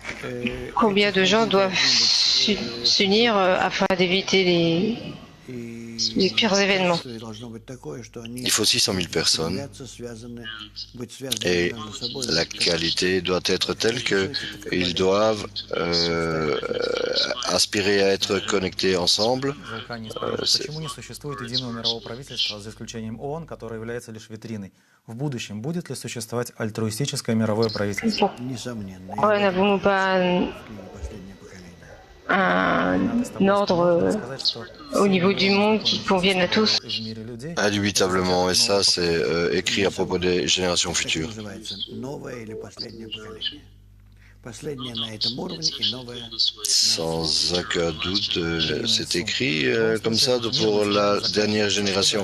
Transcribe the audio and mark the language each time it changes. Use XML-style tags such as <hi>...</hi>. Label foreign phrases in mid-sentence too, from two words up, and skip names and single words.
<fr>Combien de gens doivent s'unir afin d'éviter les pires événements. Il faut 600 000 personnes et la qualité doit être telle qu'ils doivent aspirer à être connectés ensemble.</fr> <ru>Почему не существует единого мирового правительства, за исключением ООН, которое является лишь витриной? В будущем будет ли существовать альтруистическое мировое правительство?</ru> <fr>Pourquoi n'avons-nous pas un ordre au niveau du monde qui convienne à tous? Indubitablement, et ça c'est écrit à propos des générations futures. Sans aucun doute, c'est écrit comme ça pour la dernière génération.</fr>